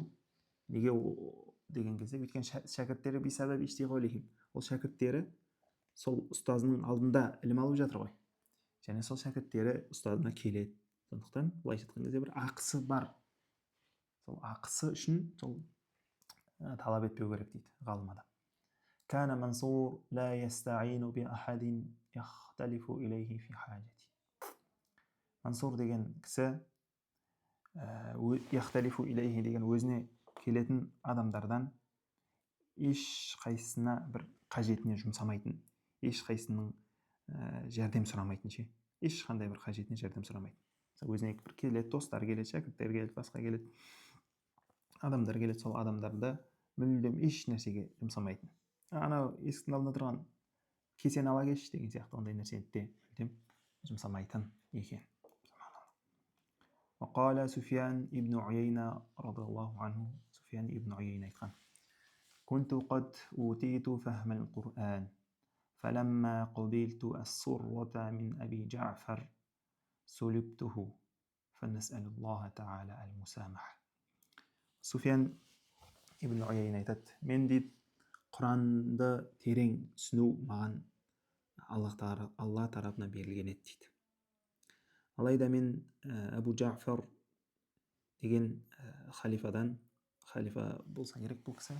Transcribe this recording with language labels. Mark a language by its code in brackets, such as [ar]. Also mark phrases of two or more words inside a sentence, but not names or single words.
[kk] Неге деген кезде, өйткені шәкірттері [ar] بسبب اشتغالهم. [kk] Ол шәкірттері сол ұстазының алдында ілім алып жатыр ғой. Және сол шәкірттері ұстазына келеді. Сондықтан былайша айтқан кезде бір ақысы бар. Сол ақысы үшін сол талап етпеу керек дейді ғалым адам. [ar] كان منصور لا يستعين بأحد يختلف إليه في حاجته. [kk] Мансур деген кісі [ar] يختلف إليه [kk] деген өзіне келетін адамдардан еш қайсысына бір қажетіне жұмсамайтын, еш қайсының жәрдем сұрамайтын ше. ешқандай бір қажетіне жәрдем сұрамайды. Өзіне бір келеді, достар келеді, шәкірттер келеді, басқа келеді, адамдар келеді, сол адамдарды мүлдем еш нәрсеге жұмсамайтын. Анау есіктің алдында тұрған кесені ала келші деген сияқты ондай нәрсені де мүлдем жұмсамайтын екен. [ar] وقال سفيان ابن عيينة رضي الله عنه سفيان ابن عيينة айтқан: كنت قد أوتيت فهم القرآن فلما قبلت السرة من أبي جعفر سلبته فنسأل الله تعالى المسامحة. [kk] Суфиян ибн Уяйна айтады: мен дейді Құранды терең түсіну маған алла тарапынан берілген еді дейді. Алайда мен Абу Джафар деген халифа болса керек бұл кісі.